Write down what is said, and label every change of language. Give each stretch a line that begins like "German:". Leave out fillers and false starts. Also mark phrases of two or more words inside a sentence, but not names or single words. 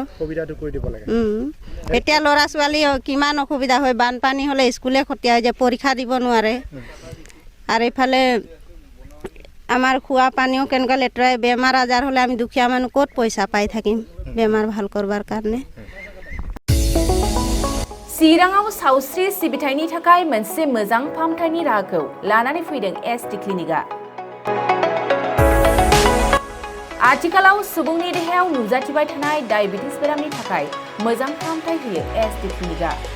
Assamese: সুবিধাটো কৰি দিব লাগে। এতিয়া ল'ৰা ছোৱালী কিমান অসুবিধা হয়, বানপানী হ'লে স্কুলে খতিয়া হৈ যায়, পৰীক্ষা দিব নোৱাৰে। আৰু এইফালে আমাৰ খোৱা পানীও কেনেকুৱা লেতেৰা, বেমাৰ আজাৰ হ'লে আমি দুখীয়া মানুহ ক'ত पयसा পাই থাকিম বেমাৰ ভাল करबार কাৰণে।
Bodo: चिराङाव सावस्रि सिबिथायनि थाखाय मोनसे मोजां फाहामथायनि राहाखौ लानानै फैदों एसटी क्लिनिकआ। आथिखालाव सुबुंनि देहायाव नुजाथिबाय थानाय डायबिटिस बेरामनि थाखाय मोजां फाहामथाय होयो एसटी क्लिनिकआ।